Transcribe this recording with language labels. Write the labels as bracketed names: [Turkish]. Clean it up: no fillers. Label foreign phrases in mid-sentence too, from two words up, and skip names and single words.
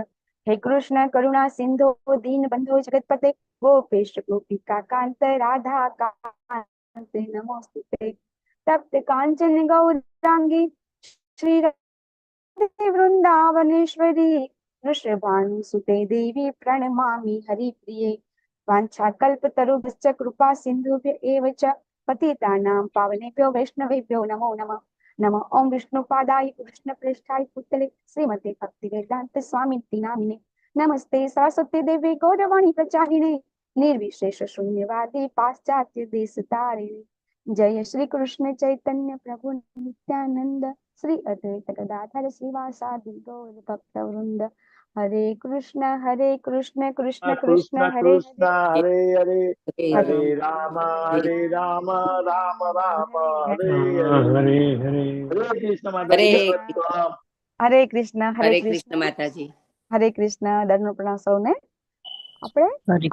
[Sanskrit] હે કૃષ્ણ કરુણા સિંધો દીનબંધો જગતપતે ગોપેશ ગોપિકા કાંત રાધા કાંત નમોસ્તુતે. તપ્ત કાંચન ગૌરાંગી શ્રી વૃંદાવનેશ્વરી વૃષભાનુસુતે દેવી પ્रणमामि हरिप्रिये. वाञ्छाकल्पतरुभ्यश्च कृपा सिन्धुभ्य एव च पतितानां पावनेभ्यो वैष्णवेभ्यो नमो नमः. नमः ओं विष्णुपादाय कृष्णप्रेष्ठाय भूतले श्रीमते भक्तिवेदांत स्वामिति नामिने नमस्ते सरस्वती देवी गौरवाणी प्रचारिणे निर्विशेष शून्यवादी पाश्चात्य देशतारिणे. जय श्री कृष्ण चैतन्य प्रभु नित्यानंद श्री अद्वैत गदाधर श्रीवासादि गौर भक्त वृंद. हरे कृष्ण कृष्ण कृष्ण हरे કૃષ્ણ हरे, હરે હરે, હરે રામ રામ રામ હરે હરે. હરે હરે. [Gujarati] હરે કૃષ્ણ માતાજી, દંડવત પ્રણામ. हरे कृष्ण હરે કૃષ્ણ માતાજી. હરે કૃષ્ણ. દંડ પ્રણામ સૌને. આપણે હરે